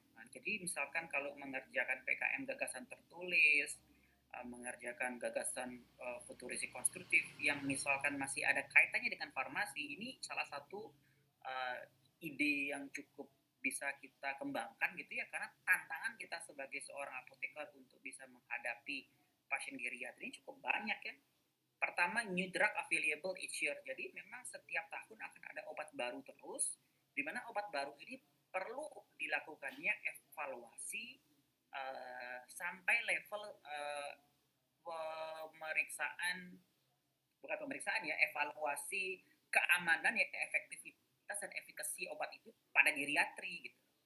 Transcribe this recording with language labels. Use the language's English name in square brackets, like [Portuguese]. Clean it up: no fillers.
[Indonesian] Nah, jadi misalkan kalau mengerjakan PKM gagasan tertulis, mengerjakan gagasan futuristik konstruktif yang misalkan masih ada kaitannya dengan farmasi, ini salah satu ide yang cukup bisa kita kembangkan gitu ya, karena tantangan kita sebagai seorang apoteker untuk bisa menghadapi pasien geriatri ini cukup banyak ya. [English] Pertama, new drug available each year. [Indonesian] Jadi memang setiap tahun akan ada obat baru terus, di mana obat baru ini perlu dilakukannya evaluasi sampai level pemeriksaan, bukan pemeriksaan ya, evaluasi keamanan ya, efektivitas dan efikasi obat itu pada geriatri gitu.